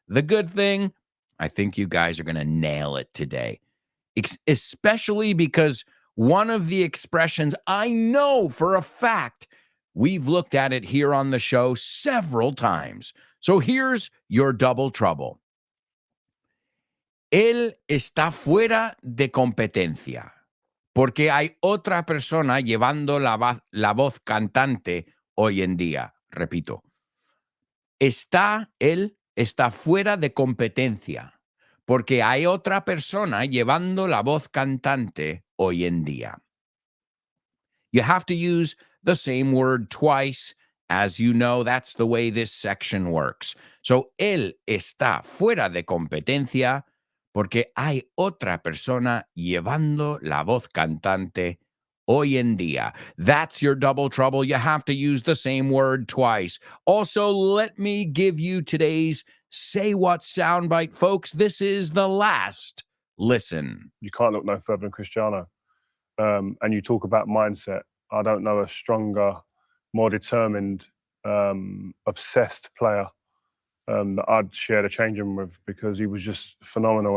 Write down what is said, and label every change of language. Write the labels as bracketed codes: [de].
[en] The good thing, I think you guys are going to nail it today, especially because one of the expressions I know for a fact we've looked at it here on the show several times. So here's your double trouble. [es] Él está fuera de competencia porque hay otra persona llevando la voz cantante hoy en día. Repito. Él está fuera de competencia porque hay otra persona llevando la voz cantante hoy en día. [en] You have to use the same word twice. As you know, that's the way this section works. [es] So, él está fuera de competencia porque hay otra persona llevando la voz cantante hoy en día. [en] That's your double trouble. You have to use the same word twice. Also, let me give you today's Say What soundbite, folks. This is the last listen. You can't look no further than Cristiano. And you talk about mindset. I don't know a stronger, more determined, obsessed player that I'd share the changing room with because he was just phenomenal.